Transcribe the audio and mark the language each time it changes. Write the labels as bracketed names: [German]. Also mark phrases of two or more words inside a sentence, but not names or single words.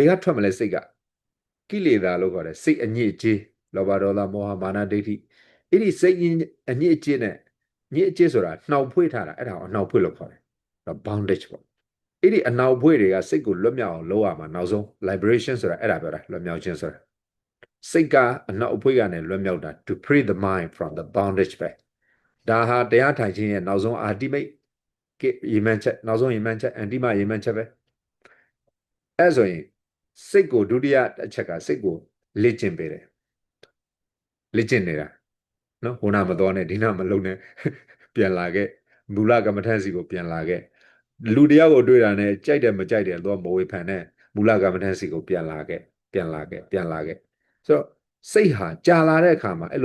[Burmese] ကထွက်မလဲစိတ်ကကိလေသာလို့ခေါ်တယ်စိတ်အညစ်အကြေးလောဘဒေါသမောဟမာနဒိဋ္ဌိအဲ့ဒီစိတ်အညစ်အကြေးနဲ့ညစ်အကြေးဆိုတာနှောက်ဖွေးထားတာအဲ့ဒါကိုအနှောက်ဖွေးလို့ခေါ်တယ်ဒါ bondage ပေါ့အဲ့ဒီအနှောက်ဖွေးတွေကစိတ်ကိုလွတ်မြောက်အောင်လုပ်ရမှာနောက်ဆုံး liberation ဆိုတာအဲ့ဒါပြောတာလွတ်မြောက်ခြင်းဆိုတာစိတ်ကအနှောက်အဖွေးကနေလွတ်မြောက်တာ [English] to free the mind from the bondage [Burmese] ပဲဒါဟာတရားထိုင်ခြင်းရဲ့ နောက်ဆုံး ultimate ရေမှန်းချက်နောက်ဆုံးရေမှန်းချက်အန်တိမရေမှန်းချက်ပဲအဲ့ဆိုရင်စိတ်ကိုဒုတိယအချက်ကစိတ်ကိုလေ့ကျင့်ပေးတယ်လေ့ကျင့်နေတာနော်ဟိုနာမတော်နဲ့ဒီနာမလုံနဲ့ပြန်လာခဲ့မူလကမ္မထန်စီကိုပြန်လာခဲ့လူတယောက်ကိုတွေ့တာနဲ့ကြိုက်တယ်မကြိုက်တယ်တော့မဝေဖန်နဲ့မူလကမ္မထန်စီကိုပြန်လာခဲ့ပြန်လာခဲ့ပြန်လာခဲ့ဆိုတော့စိတ်ဟာကြာလာတဲ့အခါမှာအဲ့